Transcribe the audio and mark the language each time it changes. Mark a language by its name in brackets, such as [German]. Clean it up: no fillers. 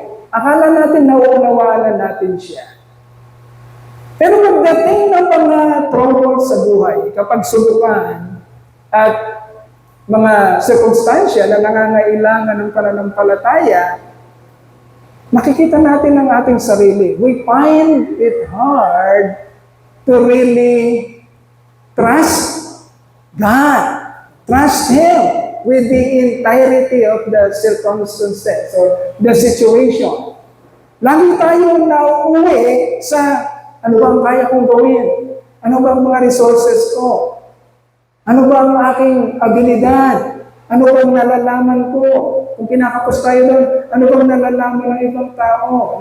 [Filipino] Akala natin nauunawaan natin siya. Pero pagdating ng mga troubles sa buhay, kapag subukan at mga sirkunstansya na nangangailangan ng pananampalataya, makikita natin ang ating sarili. [English] We find it hard to really trust God, trust Him with the entirety of the circumstances or the situation. [Filipino] Lagi tayong nauuwi sa ano ba ang kaya kong gawin? Ano ba ang mga resources ko? Ano ba ang aking abilidad? Ano ba ang nalalaman ko? Kung kinakapos tayo doon, ano ba ang nalalaman ng ibang tao?